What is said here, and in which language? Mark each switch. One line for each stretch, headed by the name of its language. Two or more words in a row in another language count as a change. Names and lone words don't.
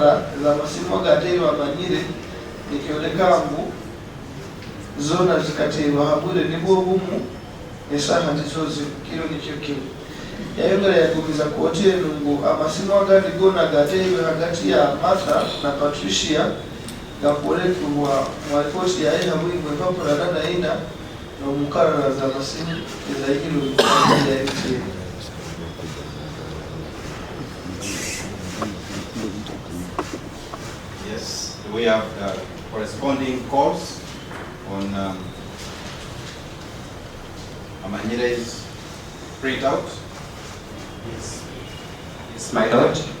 Nyoro: za masimu agateirwe Amanyire nikyoleka ngu zona zikateirwa habure nibwo bumu esaaha nizo zikiro nikyo kimu yayongera yagumiza koti eno ngu amasimu agandi gona agateirwe hagati ya Martha na Patricia gakolekebwa mu ripoti yayi habwingi bw'empapula 4 n'omukala za masimu ezayihirwe mu kampuni ya MTN.
English: Yes, we have corresponding calls on Amanyire's printout. Yes. Yes, my lord.